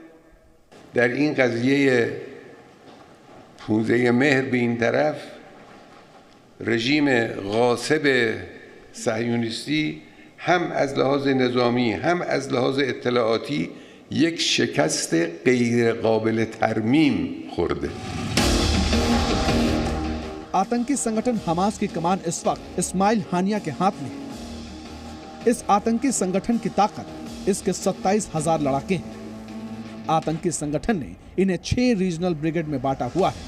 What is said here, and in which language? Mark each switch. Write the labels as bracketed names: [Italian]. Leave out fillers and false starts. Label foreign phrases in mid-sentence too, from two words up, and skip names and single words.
[Persian] در این قضیه 15 مهر به این طرف رژیم غاصب صهیونیستی هم از لحاظ نظامی هم از لحاظ اطلاعاتی یک شکست غیر قابل ترمیم خورده. [Hindi] आतंकी संगठन हमास की कमान इस वक्त इस्माइल हानिया के हाथ में है। इस आतंकी संगठन की ताकत इसके 27,000 लड़ाके हैं। आतंकी संगठन ने इन्हें 6 [English] regional brigade [Hindi] में बांटा हुआ है।